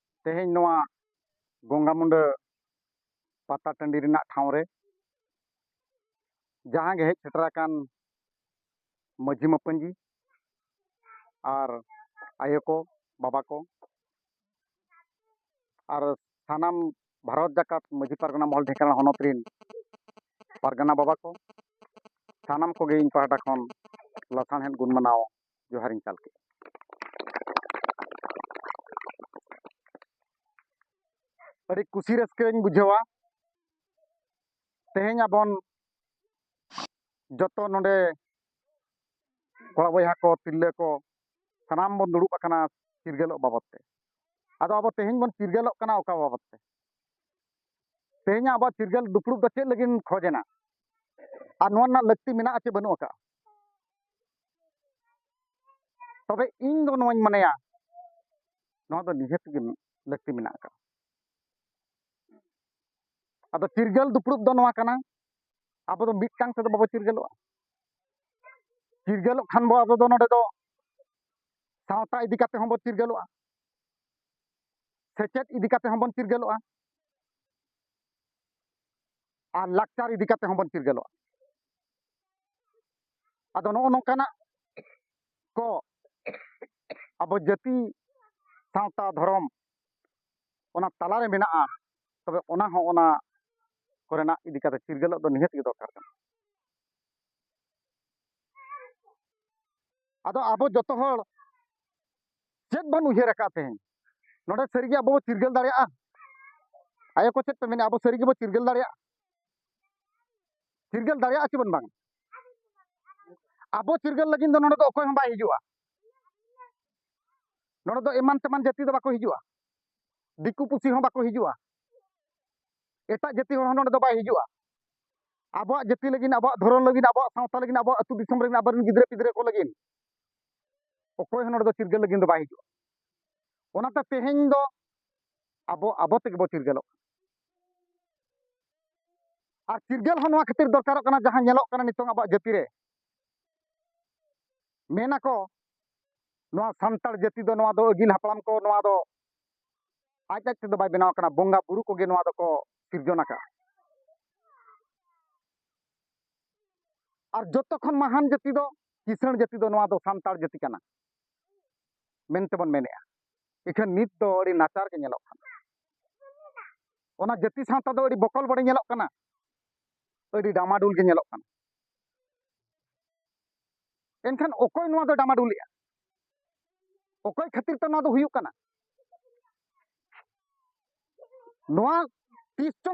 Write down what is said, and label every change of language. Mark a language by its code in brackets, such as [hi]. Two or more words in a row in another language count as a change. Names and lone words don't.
[sat] तेहेñ नोआ गंगामुंडा पाता टंडी रिना ठाव रे जहां गे हेज सेटराकान माझी मपंजी और आयो को बाबा को और सानाम भारत जाकात माझी पारगना महल ढेकाना हनत रिन पारगना बाबा को सानाम को गे इन पाहटा खन लसानहेद गुण मनाव जोहारिन चाल के अड़ी कुसी रस्कें बुझेवा तेहेñ आबन जतो नोडे कोड़ा बयहा को तिल्ले को सानाम बन दुड़ुब आकाना चिरगेलोग बाबदते आदो अब तेहेñ बन चिरगेलोग काना ओका बाबदते तेहेñ अब चिरगेल दुपुड़ुब दो चेद लगिन खोजेना और नोआ ना लक्ति मेना चे बनु आका तबे इन दो नोआñ मनेया नोआ दो निहत गे लक्ति मेना आका आदो चिरगेल दुपुड़ुब दो नोआ काना अब दो मिटकांग से दो बाबा चिरगेलोग चिरगेलोग खान बो अब दो नोडे दो सावता इदी काते हंबो चिरगेलोग सेचेत इदी काते हंबो चिरगेलोग और लाक्चार इदी काते हंबो चिरगेलोग आदो नो नोकाना को अब जाति सावता धर्म ओना तलारे मेना तबे ओना हो ओना कोरेना इदी काते चिरगेलोग दो निहत गे दरकार काना आदो अब जतो हर चेद बन उयहर आका तेहेñ नोडे सरिगे अब चिरगेल दाड़ेया आयो को चेद पे मेने अब सरिगे बो चिरगेल दाड़ेया चे बन बांग अब चिरगेल लगिन दो नोडे दो अकोय हं बाय हिजुआ नोडे दो एमान तेमान जाति दो बाको हिजुआ दिकु पुसी हं बाको हिजुआ एटा जाति हर नोडे दो बाय हिजुआ अब जाति लगिन अब धरन लगिन अब सावता लगिन अब अतु दिसम लगिन अब गिद्रे पिद्रे को लगिन अकोय हं नोडे दो चिरगेल लगिन दो बाय हिजुआ ओनाते तेहेñ दो अब तेगे बो चिरगेलोग और चिरगेल हं नोआ खातिर दरकारोग काना जहां नेलोग काना नितोंग अब जाति रे मेना को नोआ सान्ताड़ जाति दो नोआ दो अगिल हापड़ाम को नोआ दो आज आज ते बाय बनाव काना बोंगा बुरु को गे नोआ दो को सिरजन आका और जतो खन महान जाति दो किसाण जाति दो नोआ दो सान्ताड़ जाति काना मेनते बन मेनेया इखन नित दो अड़ी नाचार के नेलोग काना ओना जाति सावता दो अड़ी बकल बड़े नेलोग काना अड़ी डामाडुल के नेलोग काना एनखान ओकोय नोआ दो डामाडुलिया ओकोय खातिर तो नोआ दो हुयुग काना नोआ तीस चोंग